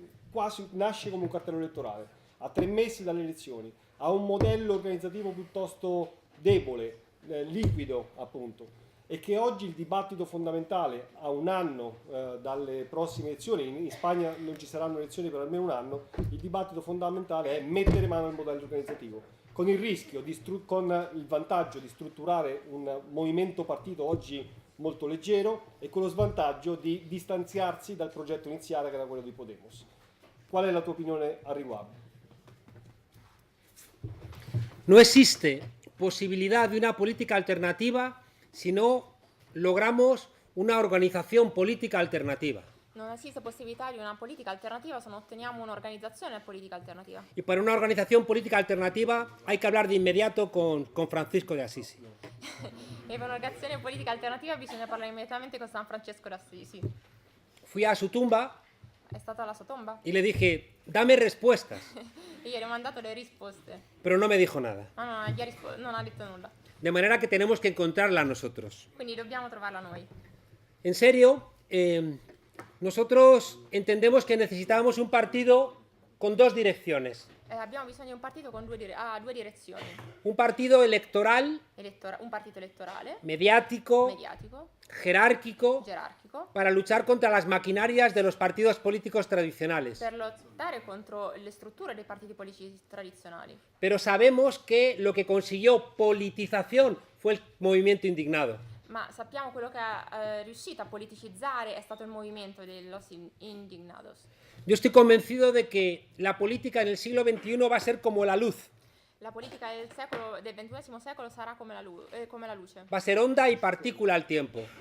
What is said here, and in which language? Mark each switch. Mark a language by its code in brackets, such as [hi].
[it] quasi nasce come un cartello elettorale, a 3 mesi dalle elezioni, ha un modello organizzativo piuttosto debole, liquido appunto, e che oggi il dibattito fondamentale a un anno dalle prossime elezioni, in Spagna non ci saranno elezioni per almeno un anno, il dibattito fondamentale è mettere mano al modello organizzativo, con il rischio, con il vantaggio di strutturare un movimento partito oggi molto leggero e con lo svantaggio di distanziarsi dal progetto iniziale che era quello di Podemos. Qual è la tua opinione al riguardo? [es] No existe posibilidad de una política alternativa si no logramos una organización política alternativa. [it] Non esiste possibilità di una politica alternativa se non otteniamo un'organizzazione politica alternativa. [es] Y para una organización política alternativa hay que hablar de inmediato con Francisco de Asisi. [it] E per un'organizzazione politica alternativa bisogna parlare immediatamente con San Francesco d'Assisi. [es] Fui a su tumba [it] È stata alla sua tomba [es] y le dije, dame respuestas, [it] e gli ho mandato le risposte, [es] pero no me dijo nada. [it] ma non ha detto nulla. [es] De manera que tenemos que encontrarla nosotros. [it] Quindi dobbiamo trovarla noi. [es] En serio, nosotros entendemos que necesitábamos un partido con dos direcciones. [it] Abbiamo bisogno di un partito con due direzioni. [es] Un partido electoral, [it] Un partito elettorale, [es] mediático, [it] mediatico, [es] jerárquico, [it] gerarchico, [es] para luchar contra las maquinarias de los partidos políticos tradicionales. [it] per lottare contro le strutture dei partiti politici tradizionali. [es] Pero sabemos que lo que consiguió politización fue el movimiento indignado. [it] Ma sappiamo quello che è riuscito a politicizzare è stato il movimento dei Los Indignados. [es] Yo estoy convencido de que la política en el siglo XXI va a ser como la luz, [it] La politica del XXI secolo sarà come la luce. [es] va a ser onda y partícula al tiempo,